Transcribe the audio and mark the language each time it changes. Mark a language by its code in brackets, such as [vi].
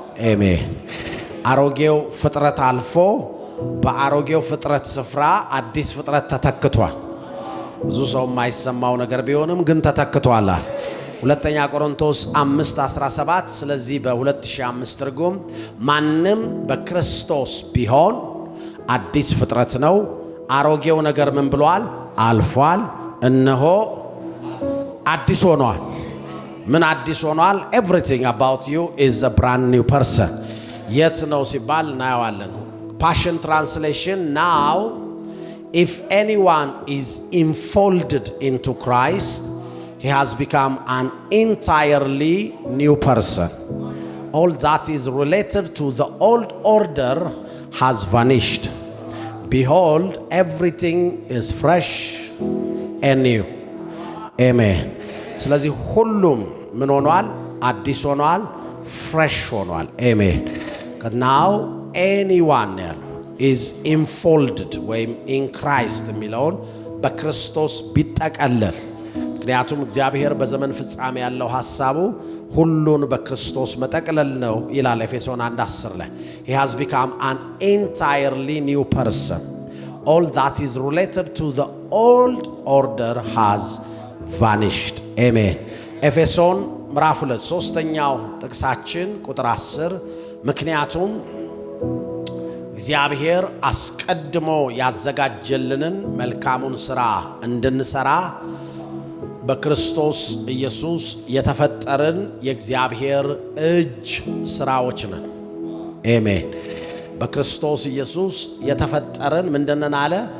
[am] አሜን። አሮጌው ፍጥረት አልፎ በአሮጌው ፍጥረት ስፍራ አዲስ ፍጥረት ተተክቷል። ብዙ ሰው የማይሰማው ነገር ቢሆንም ግን ተተክቷል። ሁለተኛ ቆሮንቶስ 5:17 ስለዚህ በ2005 ትርጉም ማንም በክርስቶስ ቢሆን አዲስ ፍጥረት ነው፣ አሮጌው ነገር ምን ብሏል? አልፏል፣ እነሆ አዲስ ሆኗል። ምን አዲስ ሆኗል? [en] everything about you is a brand new person። [am] የት ነው ሲባል እናየዋለን። [en] ፓሽን ትራንስሌሽን now if anyone is enfolded into Christ he has become an entirely new person. All that is related to the old order has vanished. Behold, everything is fresh and new. [am] Amen. ስለዚህ ሁሉም ምን ሆኗል? አዲስ ሆኗል፣ ፍሬሽ ሆኗል። አሜን። [en] now anyone is enfolded [am] ወይም in Christ የሚለውን በክርስቶስ ቢጠቀለል። ምክንያቱም እግዚአብሔር በዘመን ፍጻሜ ያለው ሐሳቡ ሁሉን በክርስቶስ መጠቅለል ነው ይላል ኤፌሶን 1:10 ላይ [en] he has become an entirely new person. All that is related to the old order has vanished. Amen. [am] ኤፌሶን ምዕራፍ 2 ሶስተኛው ጥቅሳችን ቁጥር 10 ምክንያቱም እግዚአብሔር አስቀድሞ ያዘጋጀልንን መልካሙን ሥራ እንድንሰራ በክርስቶስ ኢየሱስ የተፈጠርን የእግዚአብሔር እጅ ሥራዎች ነን። አሜን። በክርስቶስ ኢየሱስ የተፈጠርን ምንድነን አለ?